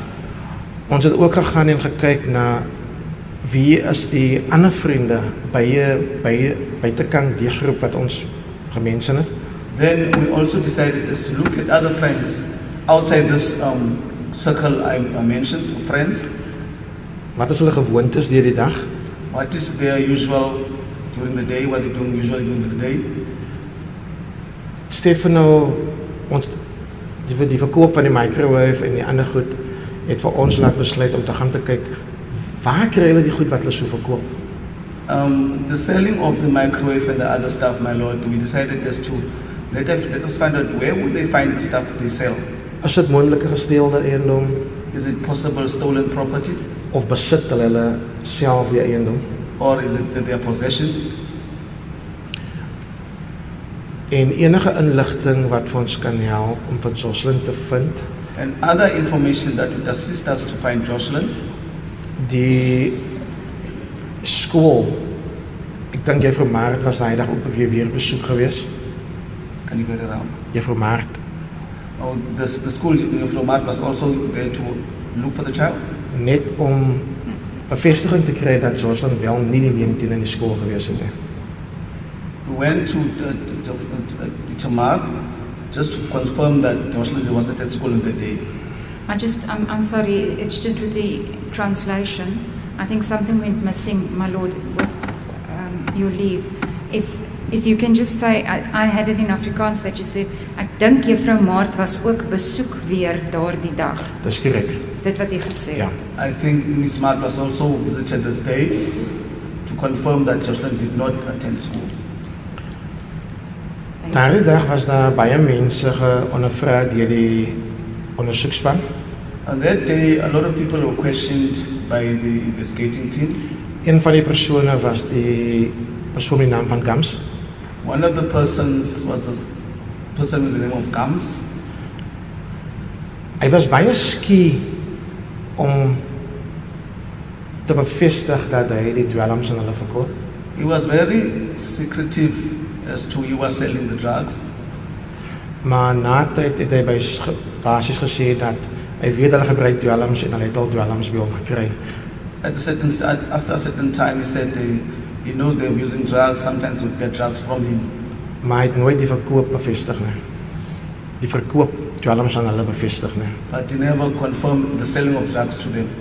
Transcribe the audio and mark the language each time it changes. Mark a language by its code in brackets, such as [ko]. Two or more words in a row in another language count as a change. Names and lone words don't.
[af] Ons het ook gegaan en gekyk na wie is die ander vriende buitekant die groep wat ons gemensen het. [en] Then we also decided is to look at other friends outside this circle I mentioned, friends. [af] Wat is hulle gewoontes deur die dag? [en] What is their usual during the day, what they doing usually during the day? [af] Stefano, ons die verkoop van die microwave en die ander goed het vir ons laat besluit om te gaan te kyk waar kry hulle die goed wat hulle so verkoop. [en] The selling of the microwave and the other stuff, my lord, we decided as to let us find out where would they find the stuff they sell. [af] Is dit moontlike gesteelde eiendom [en] Is it possible stolen property, [af] of besit hulle self die eiendom? [en] or is it their possessions? [af] En enige inligting wat vir ons kan help om vir Joshlin te vind. [en] And other information that would assist us to find Joshlin. [af] Die skool, ek dink Juffrou Maart was daai dag ook weer besoek gewees. [en] Can you get around? [af] Juffrou Maart, [en] Oh, the school from Art was also there to look for the child. [af] net om bevestiging te kry dat Joshlin wel nie die 19 in die skool gewees het nie. [en] We went to Teacher Mark just to confirm that Joshlin was not at school on the day. I'm sorry, it's just with the translation. I think something went missing, my lord, with your leave. If you can just say, I had it in Afrikaans that you said, [af] ek dink Juffrou Maart was ook besoek weer daardie dag. Dis korrek. Is dit wat jy gesê het? Ja. [en] I think Miss Mark was also visited this day to confirm that Joshlin did not attend school. [af] Daardie dag was daar baie mense geondervra deur die ondersoekspan. [en] On that day, a lot of people were questioned by the investigating team. [af] Een van die persone was die persoon met die naam van Gams. [en] One of the persons was a person with the name of Gams. [af] Hy was baie skie om te bevestig dat hy die dwelms aan hulle verkoop. [en] He was very secretive as to he was selling the drugs. [af] Maar na tyd het hy basies gesê dat hy weet hulle gebruik dwelms en hulle het al dwelms by hom gekry. [en] After a certain time, he said he knows they're using drugs. Sometimes we get drugs from him. [af] Maar hy het nooit die verkoop bevestig nie. Die verkoop dwelms aan hulle bevestig nie. [en] But he never confirmed the selling of drugs to them.